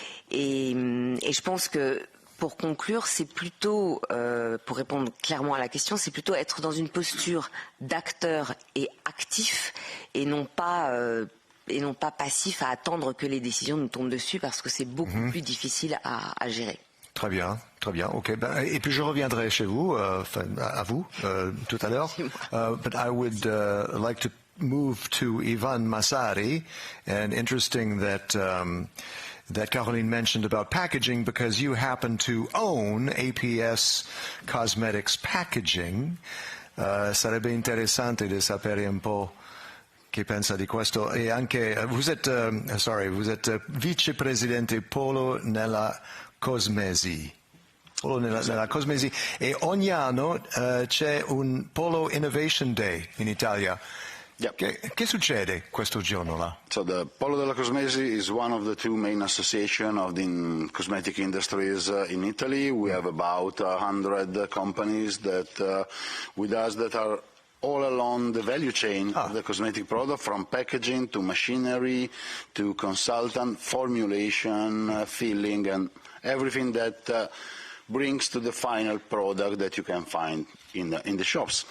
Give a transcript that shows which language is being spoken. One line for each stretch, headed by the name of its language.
French: Et je pense que pour conclure, c'est plutôt, pour répondre clairement à la question, c'est plutôt être dans une posture d'acteur et actif et non pas passif à attendre que les décisions nous tombent dessus parce que c'est beaucoup plus difficile à gérer. Très bien, ok. Et puis je reviendrai chez vous, à vous, tout à l'heure.
English: But I would like to move to Ivan Massari, and interesting that that Caroline mentioned about packaging because you happen to own APS Cosmetics Packaging.
Italian: Sarebbe interessante di sapere un po' che pensa di questo. E anche,
French: vous êtes
Italian: vicepresidente Polo nella Cosmesi. Polo nella Cosmesi. E ogni anno c'è un Polo Innovation Day in Italia. Yep. Che succede questo giorno là?
English: So the Polo della Cosmesi is one of the two main associations of the cosmetic industries in Italy. We have about 100 companies that with us that are all along the value chain of the cosmetic product, from packaging to machinery to consultant, formulation, filling, and everything that brings to the final product that you can find in the shops.